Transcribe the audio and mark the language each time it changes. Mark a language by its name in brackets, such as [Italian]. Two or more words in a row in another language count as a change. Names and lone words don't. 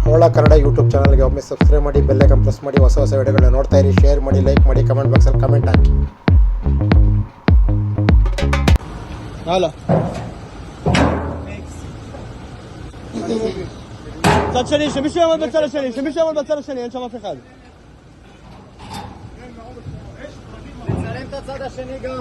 [Kannada] ನೋಡೋ ಕನ್ನಡ ಯೂಟ್ಯೂಬ್ ಚಾನಲ್ಗೆ ಒಮ್ಮೆ ಸಬ್ಸ್ಕ್ರೈಬ್ ಮಾಡಿ, [English] bell icon press [Kannada] ಮಾಡಿ, ಹೊಸ ಹೊಸ ವಿಡಿಯೋಗಳನ್ನ ನೋಡ್ತಾ ಇರಿ. ಶೇರ್ ಮಾಡಿ, ಲೈಕ್ ಮಾಡಿ, [English] comment boxಲ್ಲಿ [Kannada] ಕಮೆಂಟ್ ಹಾಕಿ. [Hebrew] הלאה. צד שני, שמישהו יעמוד בצד השני, שמישהו יעמוד בצד השני, אין שם אף אחד. נצלם את הצד השני גם.